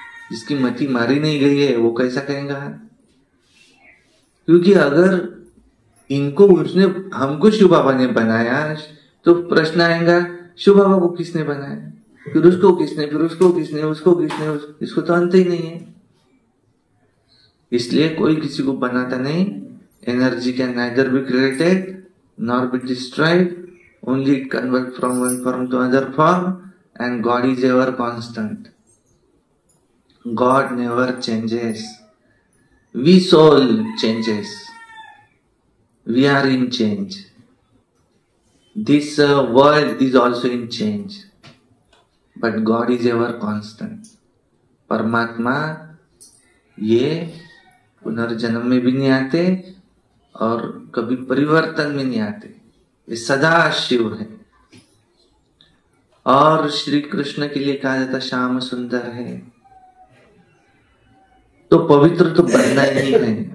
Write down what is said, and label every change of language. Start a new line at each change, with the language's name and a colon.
Hindi: जिसकी मती मारी नहीं गई है वो कैसा कहेगा? क्योंकि अगर इनको उसने हमको शिव बाबा ने बनाया तो प्रश्न आएगा शिव बाबा को किसने बनाया, फिर उसको किसने, फिर उसको किसने, उसको किसने, इसको तो अंत ही नहीं है। इसलिए कोई किसी को बनाता नहीं।
English: Energy can neither be created nor be destroyed, only it converts from one form to another form, and God is ever constant. God never changes. We soul changes. We are in change. This world is also in change, but God is ever constant.
Hindi: परमात्मा ये पुनर्जन्म में भी नहीं आते और कभी परिवर्तन में नहीं आते, ये सदा शिव है। और श्री कृष्ण के लिए कहा जाता श्याम सुंदर है, तो पवित्र तो बनना ही है।